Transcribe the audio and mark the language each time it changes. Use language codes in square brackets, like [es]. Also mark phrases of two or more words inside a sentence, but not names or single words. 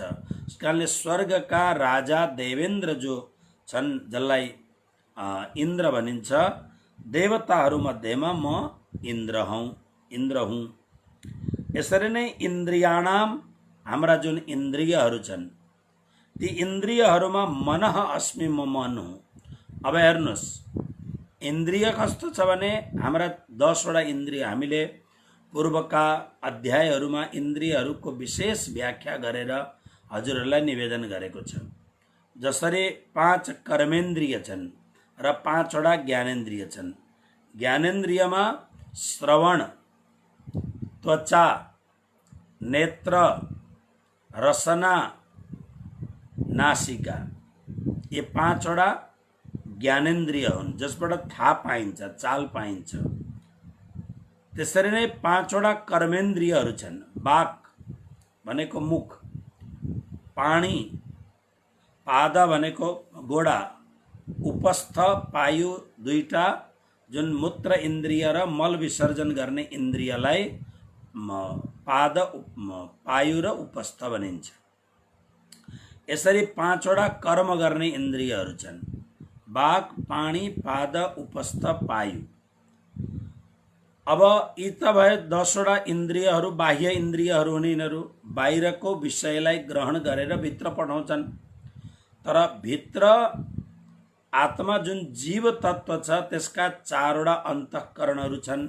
[ne] त्यसकारणले स्वर्गका राजा देवेन्द्र जो छन् जसलाई इन्द्र भनिन्छ, देवताहरू मध्येमा म इन्द्र हुँ। यसरी नै इन्द्रियाणाम, हाम्रा जुन इन्द्रियहरू छन् ती इन्द्रियहरूमा [sa] मनः अस्मि, [ne] म मन हुँ। अब हेर्नुहोस्, इन्द्रिय कस्तो छ भने हाम्रा 10वटा इन्द्रिय, हामीले पूर्वका अध्यायहरूमा इन्द्रियहरूको विशेष व्याख्या गरेर हजुरहरूलाई निवेदन गरेको छ। जसरी 5 कर्मेन्द्रिय छन् र 5वटा ज्ञानेन्द्रिय छन्। ज्ञानेन्द्रियमा श्रवण, त्वचा, नेत्र, रसना, नासिका, ये 5वटा ज्ञानेन्द्रिय हुन् जसबाट थाहा पाइन्छ, चाल पाइन्छ। त्यसरी नै 5वटा कर्मेन्द्रियहरू छन्। वाक भनेको मुख, पाणी, पाद भनेको गोडा, उपस्थ पायु, दुईटा जुन मूत्र इन्द्रिय र मल विसर्जन गर्ने इन्द्रियलाई पायु र उपस्थ भनिन्छ। यसरी 5वटा कर्म गर्ने इन्द्रियहरू छन्, वाक, पाणी, पाद, उपस्थ, पायु। अब यी त भए 10वटा इन्द्रियहरू, बाह्य इन्द्रियहरू हुन्। यिनीहरू बाहिरको विषयलाई ग्रहण गरेर भित्र पठाउँछन्। तर भित्र आत्मा जुन जीव तत्व छ त्यसका चारवटा अन्तःकरणहरू छन्।